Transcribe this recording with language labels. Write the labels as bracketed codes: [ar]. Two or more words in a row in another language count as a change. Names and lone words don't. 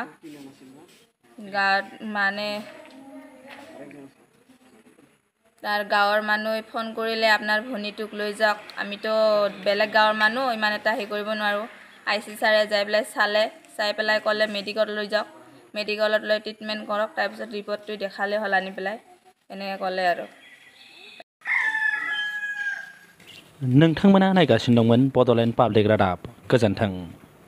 [as] গাঁৱত মানে তাৰ গাঁৱৰ মানুহে ফোন কৰিলে আপোনাৰ ভনীটোক লৈ যাওক। আমিতো বেলেগ গাঁৱৰ মানুহ, ইমান এটা হেৰি কৰিব নোৱাৰোঁ। IC ছাৰে যাই পেলাই চাই পেলাই ক'লে মেডিকেলত লৈ যাওক, মেডিকেলত লৈ ট্ৰিটমেণ্ট কৰক, তাৰপিছত ৰিপৰ্টটো দেখালে হ'ল আনি পেলাই, এনেকৈ ক'লে আৰু। [brx] नोंथांमोना नायगासिनो दंमोन बड'लेण्ड पाब्लिक रादाब। गोजोन्थों।